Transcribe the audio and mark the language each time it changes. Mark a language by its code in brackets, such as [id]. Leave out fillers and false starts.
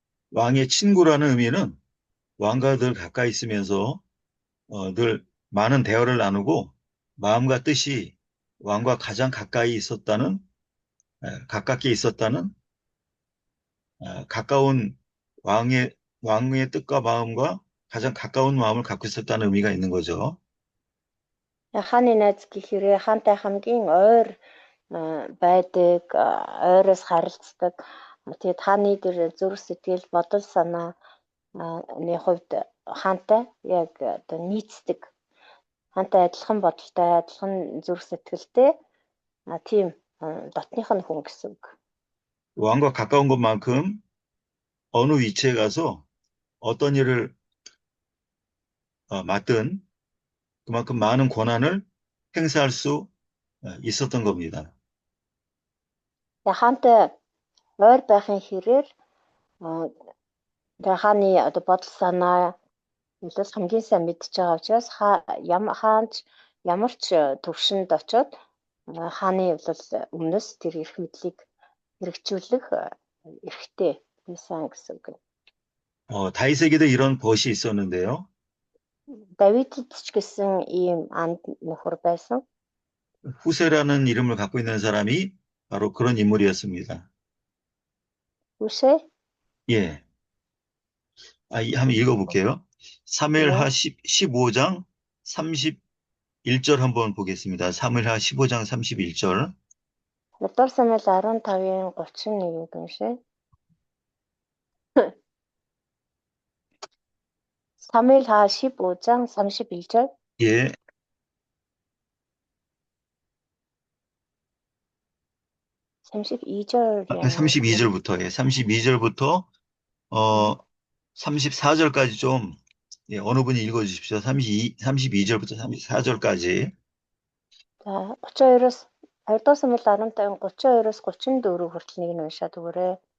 [ko] 왕의 친구라는 의미는 왕과 늘 가까이 있으면서 늘 많은 대화를 나누고 마음과 뜻이 왕과 가장 가까이 있었다는 가깝게 있었다는 가까운 왕의 뜻과 마음과 가장 가까운 마음을 갖고 있었다는 의미가 있는 거죠. [mn] Хааны найз гэхээр хаантай хамгийн ойр байдаг, ойроос харилцдаг. Тэгээд хааны дээр зүрх сэтгэл, бодол санаа ны хувьд хаантай яг одоо нийцдэг. Хаантай адилхан бодолтой, адилхан зүрх сэтгэлтэй тийм дотных нь хүн гэсэн үг. [ko] 왕과 가까운 것만큼 어느 위치에 가서 어떤 일을 맡든 그만큼 많은 권한을 행사할 수 있었던 겁니다. [mn] Хаантай ойр байхын хэрээр хааны одоо бодол санаа илүү хамгийн сайн мэдж байгаа учраас хаанч ямар ч төвшөнд очоод хааны бол өмнөөс тэр эрх мэдлийг хэрэгжүүлэх эрхтэй байсан гэсэн үг. [ko] 다윗에게도 이런 벗이 있었는데요. [mn] Давидэд ч гэсэн ийм анд нөхөр байсан. [ko] 후세라는 이름을 갖고 있는 사람이 바로 그런 인물이었습니다. 후세? 예. 한번 읽어볼게요. 사무엘하 15장 31절 한번 보겠습니다. 사무엘하 15장 31절. [mn] 2 Самуэль 15-ийн 31-ийг уншъя. [ko] Самуэл하 15장 31절. 예. 32절. 32절부터 34절까지 좀 예, 어느 분이 읽어주십시오. 32절부터 34절까지. [mn] За 32-оос 2-р Самуэль 15-ын 32-оос 34 хүртэл нэг нь уншаад өгөөрэй.